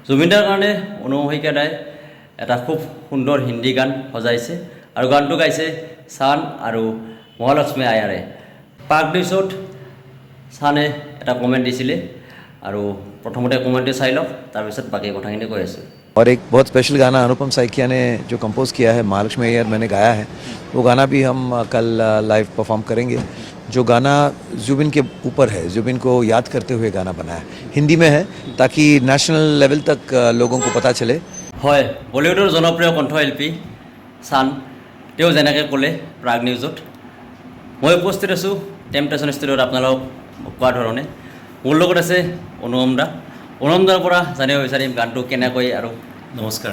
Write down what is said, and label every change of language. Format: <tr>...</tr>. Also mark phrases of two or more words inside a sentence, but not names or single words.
<as>জুবিনদাৰ কাৰণে অনুমহিকা দাই এটা খুব সুন্দৰ হিন্দী গান সজাইছে আৰু গানটো গাইছে চান আৰু মহালক্ষ্মী আয়াৰে। পাক দিছত চানে এটা কমেণ্ট দিছিলে আৰু প্ৰথমতে কমেণ্টটো চাই লওক, তাৰপিছত বাকী কথাখিনি কৈ আছোঁ।</as> <hi>और एक बहुत स्पेशल गाना अनुपम साइकिया ने जो कंपोज किया है, महालक्ष्मी अय्यर मैंने गाया है, वो गाना भी हम कल लाइव परफॉर्म करेंगे। जो गाना जुबिन के ऊपर है, जुबिन को याद करते हुए गाना बना है, हिंदी में है ताकि</hi> <en>national level</en> <hi>तक लोगों को पता चले।</hi> <as>হয়, বলিউডৰ জনপ্ৰিয় কণ্ঠশিল্পী চান, তেওঁ যেনেকৈ ক'লে প্ৰাগ নিউজত, মই উপস্থিত আছোঁ টেম্পটেশ্যন ষ্টুডিঅ'ত আপোনালোকক কোৱা ধৰণে। মোৰ লগত আছে অনুপম দা। অনুপম দাৰ পৰা জানিব বিচাৰিম গানটো কেনেকৈ আৰু নমস্কাৰ।</as>